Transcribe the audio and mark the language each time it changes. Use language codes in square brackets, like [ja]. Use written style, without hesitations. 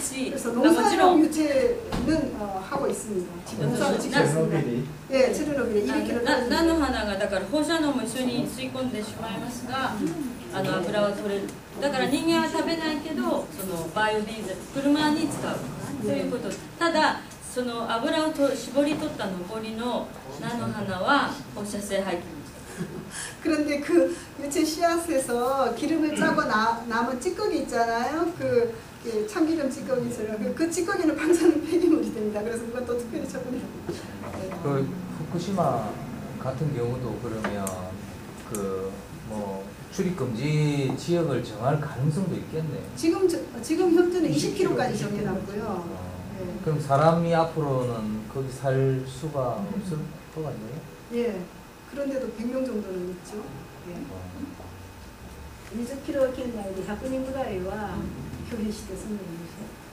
[ko] 그래서 농사용 유채는 하고 있습니다. 농사를 짓겠습니다. 예, 체르노빌에 200km. [ja] 菜の花がだから放射能も一緒に吸い込んでしまいますが、油は取れる。だから人間は食べないけど、そのバイオディーゼル車に使うということ。ただその油を絞り取った残りの菜の花は放射性廃棄物。 [ko] 그런데 그 유채 씨앗에서 기름을 짜고 남은 찌꺼기 있잖아요. 그 참기름 찌꺼기처럼 그 찌꺼기는 방사능 폐기물이 됩니다. 그래서 그것도 특별히 처분해야 됩니다. 그 후쿠시마 같은 경우도 그러면 그 뭐 출입 금지 지역을 정할 가능성도 있겠네요. 지금 현재는 20km까지 정해놨고요. 네. 그럼 사람이 앞으로는 거기 살 수가 없을 것 같네요. 예. 그런데도 100명 정도는 있죠. 예. [ja] 20km圏内で100人ぐらいは拒否して住んでるんですよ。